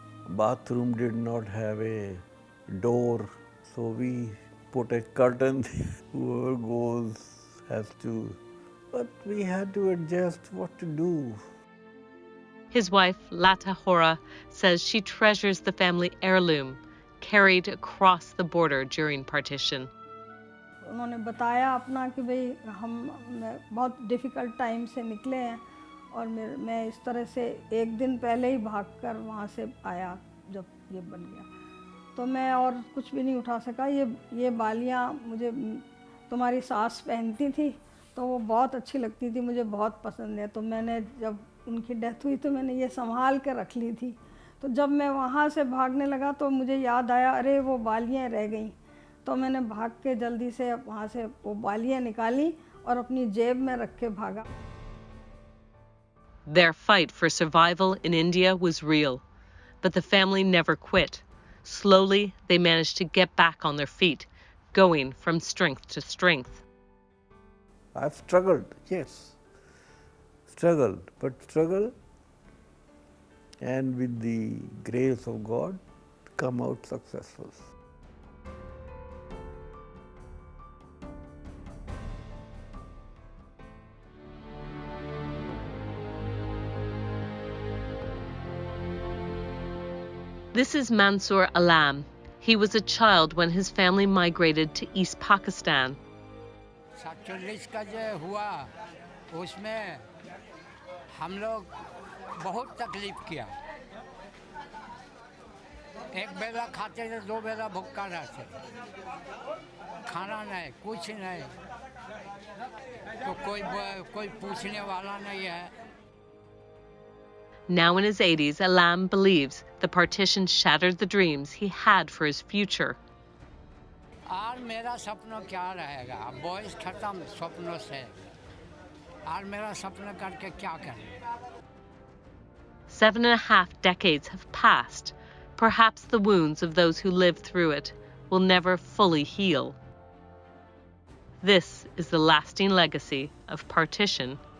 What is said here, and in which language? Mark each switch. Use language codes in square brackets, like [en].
[en] Bathroom did not have a door, so we put a curtain. Whoever goes has to, but we had to adjust what to do. His wife, Lata Hora, says she treasures the family heirloom carried across the border during partition. [hi] उन्होंने बताया अपना कि भाई हम बहुत difficult time से निकले हैं और मैं इस तरह से एक दिन पहले ही भागकर वहाँ से आया जब ये बन गया, तो मैं और कुछ भी नहीं उठा सका। ये बालियाँ मुझे तुम्हारी सास पहनती थी, तो वो बहुत अच्छी लगती थी, मुझे बहुत पसंद है। तो मैंने जब उनकी डेथ हुई तो मैंने ये संभाल के रख ली थी। तो जब मैं वहाँ से भागने लगा तो मुझे याद आया, अरे वो बालियाँ रह गईं। तो मैंने भाग के जल्दी से वहाँ से वो बालियाँ निकाली और अपनी जेब में रख के भागा। [en] Their fight for survival in India was real, but the family never quit. Slowly, they managed to get back on their feet, going from strength to strength. I've struggled, yes, struggled, and with the grace of God, come out successful. This is Mansoor Alam. He was a child when his family migrated to East Pakistan. [hi] 47 का जो हुआ उसमें हम लोग बहुत तकलीफ किया एक बेला खाते थे 2 बेला भूखा रहते खाना नहीं कुछ नहीं तो कोई पूछने वाला नहीं है. [en] Now in his 80s, Alam believes the partition shattered the dreams he had for his future. [hi] और मेरा सपना क्या रहेगा बॉयज खत्म सपनों से और मेरा सपना करके क्या करें. [en] 7.5 decades have passed. Perhaps the wounds of those who lived through it will never fully heal. This is the lasting legacy of partition